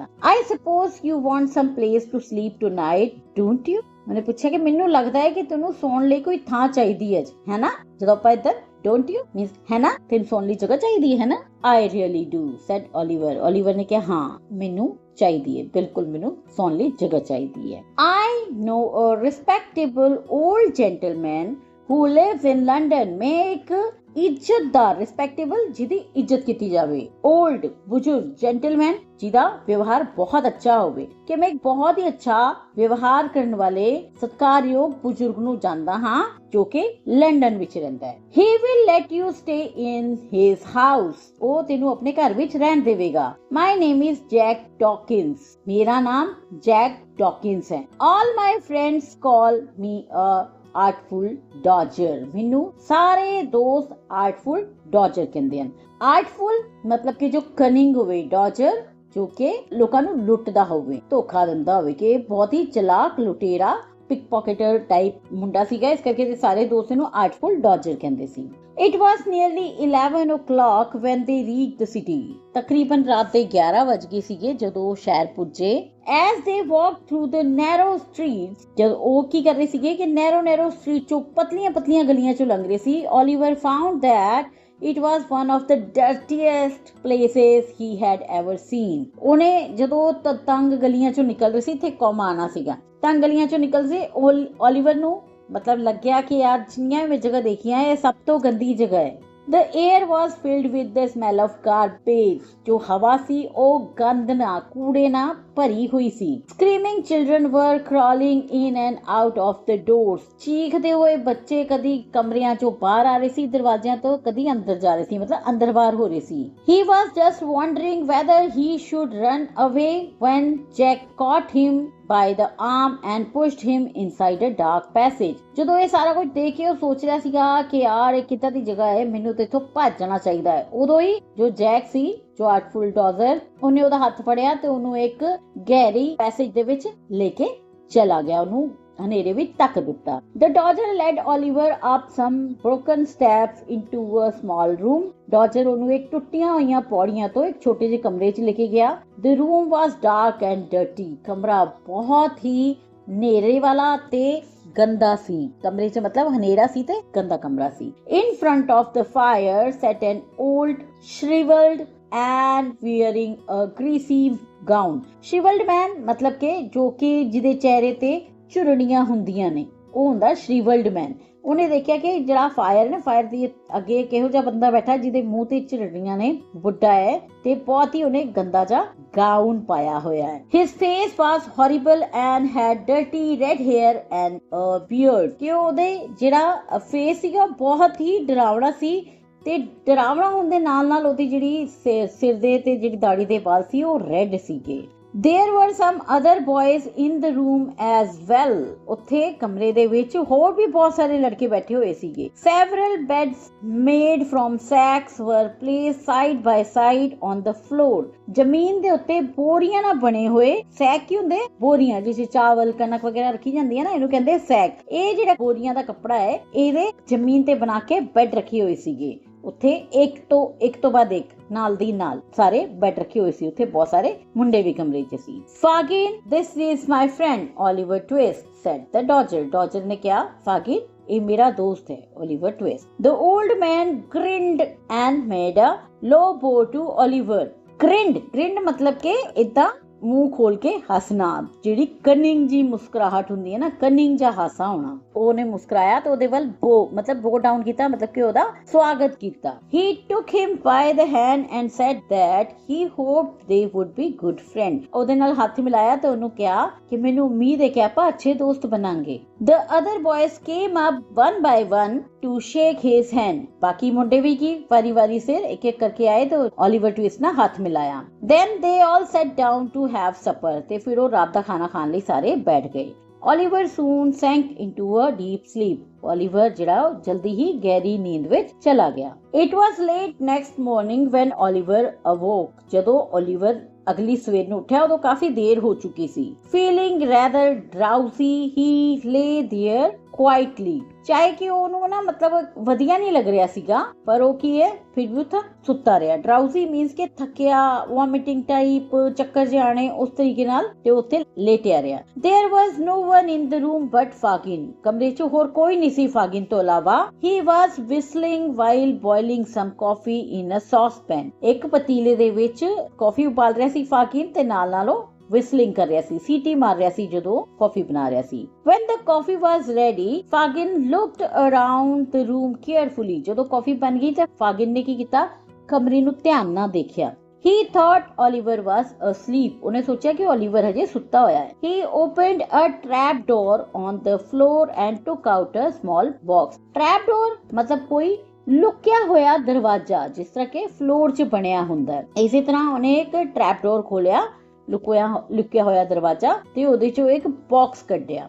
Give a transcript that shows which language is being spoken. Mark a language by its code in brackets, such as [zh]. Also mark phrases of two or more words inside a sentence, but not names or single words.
[en] I suppose you want some place to sleep tonight, don't you? [hi] मैंने पूछा कि [pa] ਮੈਨੂੰ ਲੱਗਦਾ ਹੈ ਕਿ ਤੈਨੂੰ ਸੌਣ ਲਈ ਕੋਈ ਥਾਂ ਚਾਹੀਦੀ ਹੈ, ਹੈ ਨਾ? ਜਦੋਂ ਆਪਾਂ ਇੱਧਰ [en] don't you [pa] मींस ਹੈ ਨਾ, ਤੈਨ ਸੋਣੇ ਲਈ ਜਗ੍ਹਾ ਚਾਹੀਏ ਹੈ ਨਾ? [en] I really do, said Oliver. [pa] ਓਲਿਵਰ ਨੇ ਕਹਾ ਹਾਂ, ਮੈਨੂੰ ਚਾਹੀਏ, ਬਿਲਕੁਲ ਮੈਨੂੰ ਸੋਨੇ ਲਈ ਜਗ੍ਹਾ ਚਾਹੀਏ ਹੈ। [en] I know a respectable old gentleman who lives in London. [pa] ਮੈਂ ਇੱਕ ਇੱਜ਼ਤਦਾਰ, ਰਿਸਪੈਕਟੇਬਲ ਜਿਹਦੀ ਇੱਜ਼ਤ ਕੀ ਜਾਵੇ, ਓਲਡ ਬੁਜ਼ੁਰਗ, ਜੈਂਟਲਮੈਨ ਜਿਹਦਾ ਵਿਵਹਾਰ ਬਹੁਤ ਅੱਛਾ ਹੋਵੇ, ਕਿ ਮੈਂ ਇੱਕ ਬਹੁਤ ਹੀ ਅੱਛਾ ਵਿਵਹਾਰ ਕਰਨੇ ਵਾਲੇ ਸਤਿਕਾਰਯੋਗ ਬੁਜ਼ੁਰਗ ਨੂੰ ਜਾਣਦਾ ਹਾਂ ਜੋ ਕਿ ਲੰਦਨ ਵਿੱਚ ਰਹਿੰਦਾ ਹੈ। [en] He will let you stay in his house. [pa] ਓ ਤੈਨੂੰ ਅਪਣੇ ਘਰ ਵਿੱਚ ਰਹਿਣ ਦੇਵੇਗਾ। [en] My name is Jack Dawkins. [hi] मेरा नाम जैक डॉकिंस है। [en] All my friends call me a Artful Dodger. [pa] ਮੈਨੂੰ ਸਾਰੇ ਦੋਸਤ ਆਰਟਫੁਲ ਡੌਜਰ ਕਹਿੰਦੇ ਹਨ। ਆਰਟਫੁਲ ਮਤਲਬ ਕਿ ਜੋ ਕਨਿੰਗ ਹੋਵੇ, ਡੌਜਰ ਜੋ ਕਿ ਲੋਕਾਂ ਨੂੰ ਲੁੱਟਦਾ ਹੋਵੇ, ਧੋਖਾ ਦਿੰਦਾ ਹੋਵੇ, ਕਿ ਬਹੁਤ ਹੀ ਚਲਾਕ ਲੁਟੇਰਾ [en] pick pocketer [pa] ਟਾਈਪ ਮੁੰਡਾ ਸੀਗਾ, ਇਸ ਕਰਕੇ ਸਾਰੇ ਦੋਸਤ ਇਹਨੂੰ ਆਰਟਫੁਲ ਡੌਜਰ ਕਹਿੰਦੇ ਸੀ। [en] It was nearly 11 o'clock when they reached the city. [pa] तकरीबन रात ਦੇ 11 ਵਜ ਗਏ ਸੀਗੇ ਜਦੋਂ ਸ਼ਹਿਰ ਪੁੱਜੇ। [en] As they walked through the narrow streets, [pa] ਜਦ ਉਹ ਕੀ ਕਰ ਰਹੇ ਸੀਗੇ ਕਿ [en] narrow street [pa] ਚੋਂ ਪਤਲੀਆਂ ਗਲੀਆਂ ਚੋਂ ਲੰਘ ਰਹੇ ਸੀ, [en] Oliver found that it was one of the dirtiest places he had ever seen. [pa] ਉਹਨੇ ਜਦੋਂ ਤੰਗ ਗਲੀਆਂ ਚੋਂ ਨਿਕਲ ਰਹੇ ਸੀ, ਇੱਥੇ ਕੌਮਾ ਆਣਾ ਸੀਗਾ, ਤੰਗ ਗਲੀਆਂ ਚੋਂ ਨਿਕਲ ਸੀ, ਓਲੀਵਰ ਨੂੰ ਮਤਲਬ ਲੱਗ ਗਿਆ ਕਿ ਯਾਰ ਜਿੰਨੀਆਂ ਮੈਂ ਜਗ੍ਹਾ ਦੇਖੀ ਹੈ, ਯੇ ਸਬ ਤੋ ਗੰਦੀ ਜਗ੍ਹਾ ਹੈ। [en] The air was filled with the smell of garbage. [pa] ਜੋ ਹਵਾ ਸੀ ਓ ਗੰਦ ਨਾ, ਕੂੜੇ ਨਾ ਭਰੀ ਹੋਈ ਸੀ। [en] Screaming children were crawling in and out of the doors. [pa] ਚੀਖਤੇ ਹੁਏ ਬੱਚੇ ਕਦੀ ਕਮਰਿਆਂ ਚੋਂ ਬਾਹਰ ਆ ਰਹੇ ਸੀ, ਦਰਵਾਜ਼ਿਆਂ ਤੋਂ ਕਦੀ ਅੰਦਰ ਜਾ ਰਹੇ ਸੀ, ਮਤਲਬ ਅੰਦਰ ਬਾਹਰ ਹੋ ਰਹੇ ਸੀ। [en] He was just wondering whether he should run away when Jack caught him by the arm and pushed him inside a dark passage. [pa] ਜਦੋਂ ਇਹ ਸਾਰਾ ਕੁਝ ਦੇਖ ਕੇ ਉਹ ਸੋਚ ਰਿਹਾ ਸੀਗਾ ਕਿ ਯਾਰ ਇਹ ਕਿੱਦਾਂ ਦੀ ਜਗ੍ਹਾ ਹੈ, ਮੈਨੂੰ ਤੇ ਇੱਥੋਂ ਭੱਜਣਾ ਚਾਹੀਦਾ ਹੈ। ਉਦੋਂ ਹੀ ਜੋ ਜੈਕ ਸੀ, ਜੋ ਆਰਟਫੁਲ ਡੌਜ਼ਰ, ਉਹਨੇ ਉਹਦਾ ਹੱਥ ਫੜਿਆ ਤੇ ਉਹਨੂੰ ਇੱਕ ਗਹਿਰੀ ਪੈਸੇਜ ਦੇ ਵਿੱਚ ਲੈ ਕੇ ਚਲਾ ਗਿਆ, ਉਹਨੂੰ ਹਨੇਰੇ ਵਿੱਚ ਧੱਕ ਦਿੱਤਾ। [en] The dodger led Oliver up some broken steps into a small room. [pa] ਡੌਜਰ ਉਹਨੂੰ ਇੱਕ ਟੁੱਟੀਆਂ ਹੋਈਆਂ ਪੌੜੀਆਂ ਤੋਂ ਇੱਕ ਛੋਟੇ ਜਿਹੇ ਕਮਰੇ 'ਚ ਲੈ ਕੇ ਗਿਆ। [en] The room was dark and dirty. [pa] ਕਮਰਾ ਬਹੁਤ ਹੀ ਹਨੇਰੇ ਵਾਲਾ ਤੇ ਗੰਦਾ ਸੀ। ਕਮਰੇ 'ਚ ਮਤਲਬ ਹਨੇਰਾ ਸੀ ਤੇ ਗੰਦਾ ਕਮਰਾ ਸੀ। [en] In front of the fire sat an old shriveled and wearing a greasy gown. Shriveled man [pa] मतलब ਕਿ ਜੋ ਕਿ ਜਿਹਦੇ ਚਿਹਰੇ ਤੇ ਝੁਰੜੀਆਂ ਹੁੰਦੀਆਂ ਨੇ, ਉਹ ਹੁੰਦਾ ਸ਼੍ਰੀਵਲਡ ਮੈਨ। ਉਹਨੇ ਦੇਖਿਆ ਕਿ ਜਿਹੜਾ ਫਾਇਰ ਨੇ, ਫਾਇਰ ਦੀ ਅੱਗੇ ਇੱਕ ਇਹੋ ਜਿਹਾ ਬੰਦਾ ਬੈਠਾ ਜਿਹਦੇ ਮੂੰਹ ਤੇ ਝੁਰੜੀਆਂ ਨੇ, ਬੁੱਢਾ ਹੈ ਤੇ ਬਹੁਤ ਹੀ ਉਹਨੇ ਗੰਦਾ ਜਿਹਾ ਗਾਊਨ ਪਾਇਆ ਹੋਇਆ ਹੈ। [en] His face was horrible and had dirty red hair and a beard. [pa] ਕਿ ਉਹਦੇ ਜਿਹੜਾ ਫੇਸ ਸੀਗਾ ਬਹੁਤ ਹੀ ਡਰਾਵਣਾ ਸੀ ਤੇ ਡਰਾਵਣਾ ਹੋਣ ਦੇ ਨਾਲ ਉਹਦੀ ਜਿਹੜੀ ਸਿਰ ਦੇ ਤੇ ਜਿਹੜੀ ਦਾੜੀ ਦੇ ਵਾਲ ਸੀ ਉਹ ਰੈੱਡ ਸੀਗੇ। [en] There were some other boys in the room as well. [pa] ਉੱਥੇ ਕਮਰੇ ਦੇ ਵਿੱਚ ਹੋਰ ਵੀ ਬਹੁਤ ਸਾਰੇ ਲੜਕੇ ਬੈਠੇ ਹੋਏ ਸੀਗੇ। [en] Several beds made from sacks were placed side by side on the floor. [pa] ਜ਼ਮੀਨ ਦੇ ਉੱਤੇ ਬੋਰੀਆਂ ਨਾਲ ਬਣੇ ਹੋਏ, ਸੈਕ ਕੀ ਹੁੰਦੇ? ਬੋਰੀਆਂ ਜਿਸ ਵਿੱਚ ਚਾਵਲ ਕਣਕ ਵਗੈਰਾ ਰੱਖੀ ਜਾਂਦੀ ਹੈ ਨਾ, ਇਹਨੂੰ ਕਹਿੰਦੇ ਸੈਕ। ਇਹ ਜਿਹੜਾ ਬੋਰੀਆਂ ਦਾ ਕੱਪੜਾ ਹੈ, ਇਹਦੇ ਜ਼ਮੀਨ ਤੇ ਬਣਾ ਕੇ ਬੈੱਡ ਰੱਖੇ ਹੋਏ ਸੀਗੇ। ਉੱਥੇ ਇੱਕ ਤੋਂ ਬਾਅਦ ਇੱਕ, ਨਾਲ ਦੀ ਨਾਲ ਸਾਰੇ ਬੈੱਡ ਰੱਖੇ ਹੋਏ ਸੀ। ਉੱਥੇ ਬਹੁਤ ਸਾਰੇ ਮੁੰਡੇ ਵੀ ਕਮਰੇ 'ਚ ਸੀ। [en] Fagin, this is my friend Oliver Twist, said the Dodger. [pa] Dodger ਨੇ ਕਿਹਾ, Fagin, ਇਹ ਮੇਰਾ ਦੋਸਤ ਹੈ Oliver Twist. [en] The old man grinned and made a low bow to Oliver. [pa] Grinned मतलब ਕਿ ਇਦਾਂ ਮੂੰਹ ਖੋਲ ਕੇ ਹੱਸਣਾ, ਜਿਹੜੀ ਕਨਿੰਗ ਜੀ ਮੁਸਕਰਾਹਟ ਹੁੰਦੀ ਹੈ ਨਾ, ਕਨਿੰਗ ਜਾਂ ਹਾਸਾ ਹੋਣਾ, ਉਹਨੇ ਮੁਸਕਰਾਇਆ ਤੇ ਉਹਦੇ ਵੱਲ ਬੋ ਮਤਲਬ [en] bow down [pa] ਕੀਤਾ, ਮਤਲਬ ਕਿ ਉਹਦਾ ਸਵਾਗਤ ਕੀਤਾ। [en] He took him by the hand and said that he hoped they would be good friends. [pa] ਉਹਦੇ ਨਾਲ ਹੱਥ ਮਿਲਾਇਆ ਤੇ ਉਹਨੂੰ ਕਿਹਾ ਕਿ ਮੈਨੂੰ ਉਮੀਦ ਹੈ ਕਿ ਆਪਾਂ ਅੱਛੇ ਦੋਸਤ ਬਣਾਂਗੇ। [en] The other boys came up one by one to shake his hand. [pa] ਬਾਕੀ ਮੁੰਡੇ ਵੀ ਕੀ ਵਾਰੀ ਸਿਰ ਇੱਕ ਇੱਕ ਕਰਕੇ ਆਏ ਤੇ Oliver Twist ਨਾਲ ਹੱਥ ਮਿਲਾਇਆ। [en] Then they all sat down to have supper. [pa] ਤੇ ਫਿਰ ਉਹ ਰਾਤ ਦਾ ਖਾਣਾ ਖਾਣ ਲਈ ਸਾਰੇ ਬੈਠ ਗਏ। [en] Oliver soon sank into a deep sleep. [pa] Oliver ਜਿਹੜਾ ਜਲਦੀ ਹੀ ਗਹਿਰੀ ਨੀਂਦ ਵਿੱਚ ਚਲਾ ਗਿਆ. [en] It was late next morning when Oliver awoke. [pa] ਜਦੋਂ Oliver ਅਗਲੀ ਸਵੇਰ ਨੂੰ ਉੱਠਿਆ ਉਦੋਂ ਕਾਫੀ ਦੇਰ ਹੋ ਚੁੱਕੀ ਸੀ. [en] Feeling rather drowsy, he lay there quietly. [pa] ਚਾਹੇ ਕਿ ਉਹਨੂੰ ਨਾ ਮਤਲਬ ਵਧੀਆ ਨਹੀਂ ਲੱਗ ਰਿਹਾ ਸੀਗਾ, ਪਰ ਉਹ ਕੀ ਹੈ ਫਿਰ ਵੀ ਉੱਥੇ ਸੁੱਤਾ ਰਿਹਾ. [en] drowsy means [pa] ਕਿ ਥੱਕਿਆ, [en] vomiting type, [pa] ਚੱਕਰ ਜਾਣੇ ਉਸ ਤਰੀਕੇ ਨਾਲ ਤੇ ਉੱਥੇ ਲੇਟਿਆ ਰਿਹਾ. [en] There was no one in the room but Fagin. [pa] ਕਮਰੇ 'ਚ ਹੋਰ ਕੋਈ ਨਹੀਂ ਸੀ Fagin ਤੋਂ ਇਲਾਵਾ. [en] He was whistling while boiling some coffee in a saucepan. [pa] ਇੱਕ ਪਤੀਲੇ ਦੇ ਵਿੱਚ ਕਾਫੀ ਉਬਾਲ ਰਿਹਾ ਸੀ Fagin ਤੇ ਨਾਲ ਉਹ whistling ਕਰ ਰਿਹਾ ਸੀ, ਸੀਟੀ ਮਾਰ ਰਿਹਾ ਸੀ ਜਦੋਂ ਕਾਫੀ ਬਣਾ ਰਿਹਾ ਸੀ. [en] When the coffee was ready, Fagin looked around the room carefully. [pa] ਜਦੋਂ ਕਾਫੀ ਬਣ ਗਈ ਤਾਂ Fagin ਨੇ ਕੀ ਕੀਤਾ, ਕਮਰੇ ਨੂੰ ਧਿਆਨ ਨਾਲ ਦੇਖਿਆ. [en] He thought Oliver was asleep. [pa] ਉਹਨੇ ਸੋਚਿਆ ਕਿ Oliver ਹਜੇ ਸੁੱਤਾ ਹੋਇਆ ਹੈ. [en] He opened a trap door on the floor and took out a small box. Trap door [pa] ਮਤਲਬ ਕੋਈ ਲੁਕਿਆ ਹੋਇਆ ਦਰਵਾਜ਼ਾ, ਜਿਸ ਤਰ੍ਹਾਂ ਕਿ ਫਲੋਰ 'ਚ ਬਣਿਆ ਹੁੰਦਾ ਹੈ. ਇਸੇ ਤਰ੍ਹਾਂ ਉਹਨੇ ਇੱਕ [en] trap door [pa] ਖੋਲਿਆ, ਲੁਕਿਆ ਹੋਇਆ ਦਰਵਾਜ਼ਾ, ਤੇ ਉਹਦੇ 'ਚੋਂ ਇੱਕ ਬਾਕਸ ਕੱਢਿਆ.